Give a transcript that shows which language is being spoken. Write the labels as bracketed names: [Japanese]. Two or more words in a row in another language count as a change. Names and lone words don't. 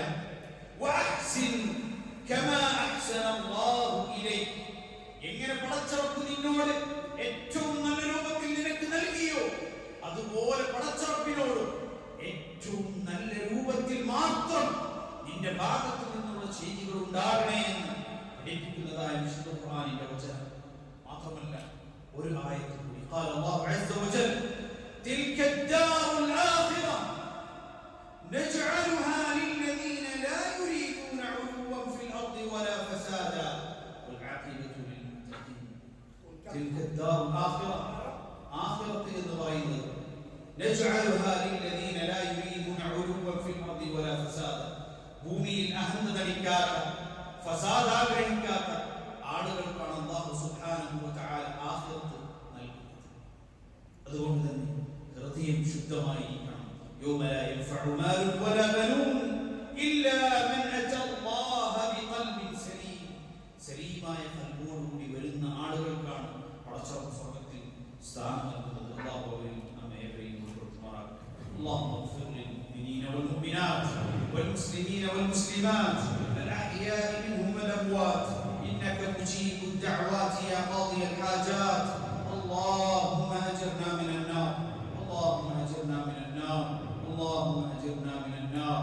[Arabic] وأحسن كما أحسن الله إليك, [Malayalam] എങ്ങനെ പടച്ചറബ് നിന്നോട് ഏറ്റവും നല്ല രൂപത്തിൽ നിനക്ക് നൽകിയോ അതുപോലെ പടച്ചറബിനോട് ഏറ്റവും നല്ല രൂപത്തിൽ മാത്രം നിന്റെ ഭാഗത്തു നിന്നുള്ള ചെയ്തികൾ ഉണ്ടാകണേ എന്ന് പഠിപ്പിക്കുന്നതായ വിശുദ്ധ ഖുർആനിന്റെ വചനം. മാത്രമല്ല ഒരു ആയത്ത് കൂടി [Arabic] قال الله عز وجل تلك الدار الآخرة نجعلها للذين لا يريدون علوا في الأرض ولا فسادا والعاقبة للمتقين. تلك الدار الآخرة آخرة الضرائب نجعلها للذين لا يريدون علوا في الأرض ولا فسادا. [Malayalam] ഭൂമിയിൽ അഹന്ത നടിക്കാത്ത ഫസാദ് ആഗ്രഹിക്കാത്ത ആളുകൾക്കാണ് അല്ലാഹു [Arabic] سبحانه وتعالى [Malayalam] ആഖിറത്ത് നൽകുന്നത്. അതുകൊണ്ട് തന്നെ ഹൃദയം ശുദ്ധമായിരിക്കണം. [Arabic] يوم لا ينفع مال ولا بنون إلا من أتى الله بقلب سليم. [Malayalam] സലീമായ ഖൽബോടുകൂടി വരുന്ന ആളുകൾക്കാണ് പടച്ചവൻ സ്വർഗ്ഗത്തിൽ സ്ഥാനം നൽകുന്നത്. അല്ലാഹു അവരിൽ നമ്മെ ഏവരെയും ഉൾപ്പെടുത്തുമാറാകട്ടെ. [Arabic] اللهم اغفر للمؤمنين والمؤمنات والمسلمين والمسلمات الأحياء منهم والأموات إنك مجيب الدعوات يا قاضي الحاجات. اللهم أجرنا من النار، اللهم أجرنا من النار، اللهم أجرنا من النار.